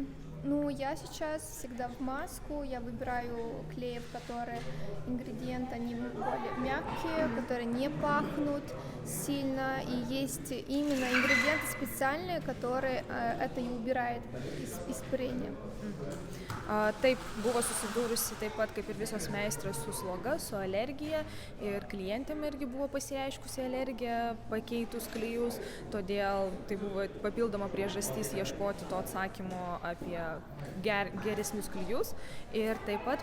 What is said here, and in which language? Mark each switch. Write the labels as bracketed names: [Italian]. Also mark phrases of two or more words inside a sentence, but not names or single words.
[Russian] Ну, я сейчас всегда в маску, я выбираю клеи, в которые ингредиенты, они более мягкие, которые не пахнут сильно, и есть именно ингредиенты специальные, которые это и убирает испарение. [Lithuanian] Taip, buvo susidūrusi taip pat kaip ir visos meistros su sloga, su alergija ir klientėm irgi buvo pasireiškusi alergija pakeitus klijus, todėl tai buvo papildoma priežastis ieškoti to atsakymo apie geresnius klijus ir taip pat